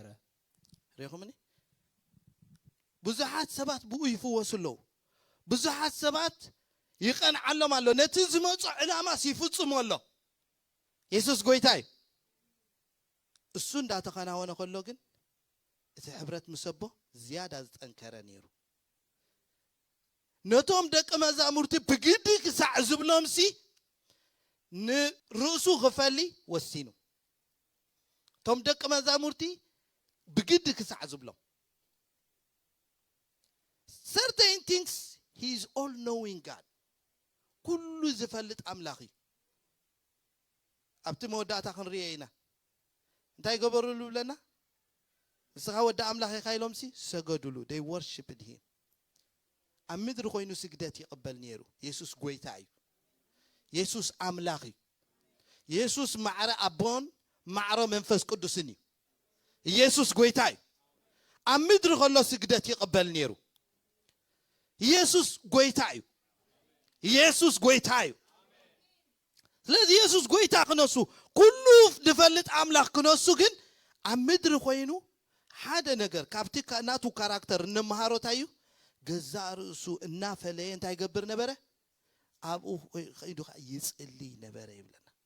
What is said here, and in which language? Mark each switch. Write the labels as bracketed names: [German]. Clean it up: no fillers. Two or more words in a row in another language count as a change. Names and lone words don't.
[Tigrinya] ሪኹምኒ ብዙሃት ሰባት ብኡ ይፍወሱ ኣለዉ ብዙሃት ሰባት ይቐንዓሎም ኣሎ ነቲ ዝመጹ ዕላማ ሲፍጽሙ ኣሎ ኢየሱስ ጎይታ እዩ እሱ እንዳተኸናወነ ከሎ ግን እቲ ሕብረት ምሰቦ ዝያዳ ዝጠንከረ ነይሩ ነቶም ደቀ መዛሙርቲ ብግዲ ክሳዕ ዝብሎምሲ ንርእሱ ክፈሊ ወሲኑ ቶም ደቀ መዛሙርቲ ብግዲ ክሳዕ ዝብሎም [English] certain things he is all knowing God [Tigrinya] ኩሉ ዝፈልጥ አምላኽ እዩ ኣብቲ መወዳእታ ክንሪኦ ኢና እንታይ ገበሩሉ ብለና ንስኻ ወዳ አምላኽ ኢኻ ኢሎምሲ ሰገዱሉ [English] they worshiped him [Tigrinya] ኣብ ምድሪ ኮይኑ ስግደት ይቕበል ነይሩ ኢየሱስ ጎይታ እዩ ኢየሱስ አምላኽ እዩ ኢየሱስ ማዕረ አቦን ማዕረ መንፈስ ቅዱስን እዩ ኢየሱስ ጎይታ እዩ ኣብ ምድሪ ከሎ ስግደት ይቕበል ነይሩ ኢየሱስ ጎይታ እዩ ኢየሱስ ጎይታ እዩ ስለዚህ ኢየሱስ ጎይታ ክነሱ ኩሉ ዝፈልጥ አምላኽ ክነሱ ግን ኣብ ምድሪ ኮይኑ ሓደ ነገር ካብቲ ናቱ ካራክተር እንመሃሮታዩ ገዛ ርእሱ እናፈለየ እንታይ ይገብር ነበረ ኣብኡ ኸይዱ ይጽልይ ነበረ ይብለና